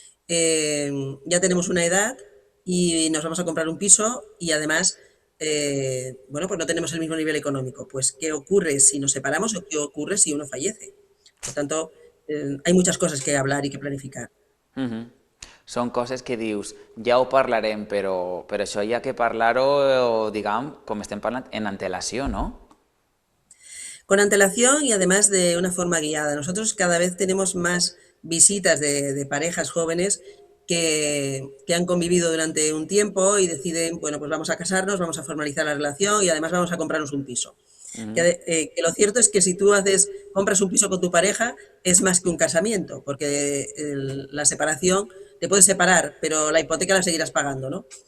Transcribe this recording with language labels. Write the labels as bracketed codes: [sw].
[es] Ya tenemos una edad y nos vamos a comprar un piso y además, pues no tenemos el mismo nivel económico. Pues, ¿qué ocurre si nos separamos o qué ocurre si uno fallece? Por tanto, hay muchas cosas que hablar y que planificar. [ca] Són coses que dius, ja ho parlarem, però això hi ha que parlar-ho, diguem, com estem parlant, en antelació, ¿no? [es] Con antelación y además de una forma guiada. Nosotros cada vez tenemos más visitas de parejas jóvenes que han convivido durante un tiempo y deciden, bueno, pues vamos a casarnos, vamos a formalizar la relación y además vamos a comprarnos un piso. Que lo cierto es que si tú compras un piso con tu pareja, es más que un casamiento, porque la separación te puedes separar, pero la hipoteca la seguirás pagando, ¿no?